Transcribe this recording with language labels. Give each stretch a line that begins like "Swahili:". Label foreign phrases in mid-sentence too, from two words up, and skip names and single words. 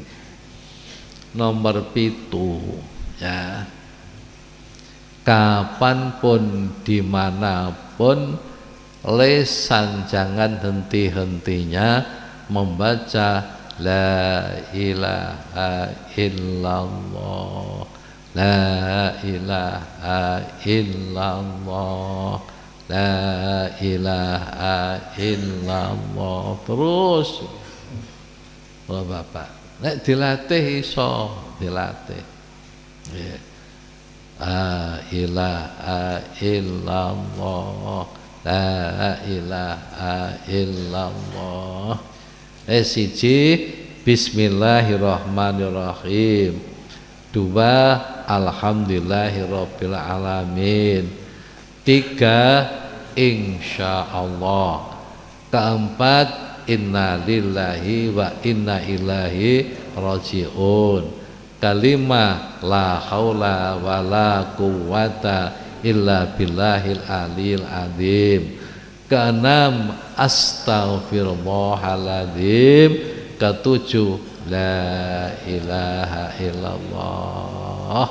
Indonesian: Nomor 7 ya, kapanpun dimanapun lisan jangan henti-hentinya membaca
Arabic: لا إله إلا الله, لا إله إلا الله, لا إله إلا الله.
Javanese: Terus oh Bapak, nek dilatih iso dilatih.
Arabic: لا إله إلا الله، لا إله إلا الله. Siji Bismillahirrahmanirrahim, 2 الحمد لله رب العالمين, 3 insyaallah, 4 إنا لله وإنا إليه راجعون, 5 لا حول ولا قوة إلا بالله العلي العظيم, 6 astaghfirullahaladzim, 7 لا إله إلا الله.